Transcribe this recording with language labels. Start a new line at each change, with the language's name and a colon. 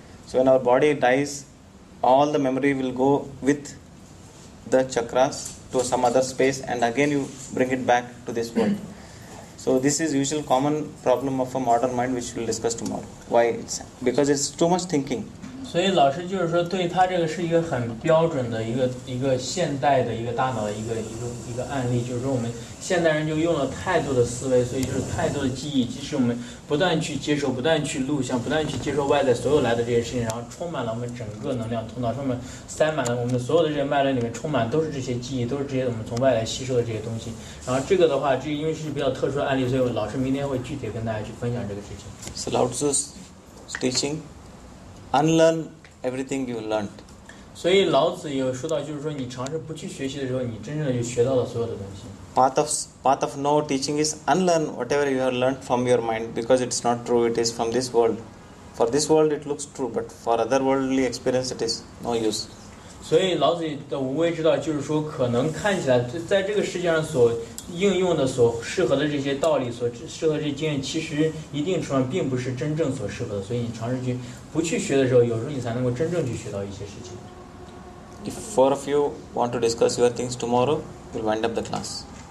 English: So when our body dies, all the memory will go with the chakras to some other space, and again you bring it back to this world. So this is usual common problem of a modern mind, which we'll discuss tomorrow. Why? Because it's too much thinking.
Chinese: 所以老师就是说，对他这个是一个很标准的一个现代的一个大脑的一个案例，就是说我们现代人就用了太多的思维，所以就是太多的记忆，即使我们不断去接受、不断去录像、不断去接受外在所有来的这些事情，然后充满了我们整个能量通道上面，塞满了我们所有的这些脉轮里面充满都是这些记忆，都是这些我们从外来吸收的这些东西。然后这个的话，这因为是比较特殊的案例，所以老师明天会具体跟大家去分享这个事情。
English: So Lao Tzu's teaching, unlearn everything you learned.
Chinese: 所以老子也有说到，就是说你尝试不去学习的时候，你真正的就学到了所有的东西。
English: Path of no teaching is unlearn whatever you have learned from your mind, because it's not true. It is from this world. For this world it looks true, but for other worldly experience it is no use.
Chinese: 所以老子的无为之道就是说，可能看起来在这个世界上所应用的、所适合的这些道理、所适合的这些经验，其实一定程度上并不是真正所适合的。所以你尝试去不去学的时候，有时候你才能够真正去学到一些事情。
English: If 4 of you want to discuss your things tomorrow, we'll wind up the class.